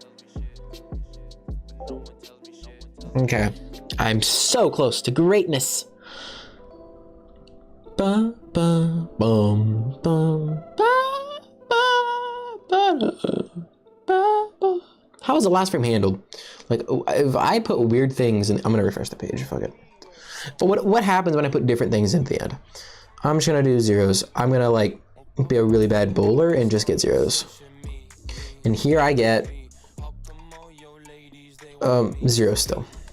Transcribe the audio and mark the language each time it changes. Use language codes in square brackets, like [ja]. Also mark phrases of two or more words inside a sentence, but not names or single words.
[en] Okay. I'm so close to greatness. Ba, ba, bum, bum, ba, ba, ba, ba, ba. How is the last frame handled? Like, if I put weird things in, I'm gonna refresh the page, fuck it. But what happens when I put different things in at the end? I'm just gonna do zeros. I'm gonna like be a really bad bowler and just get zeros. And here I get 0 still.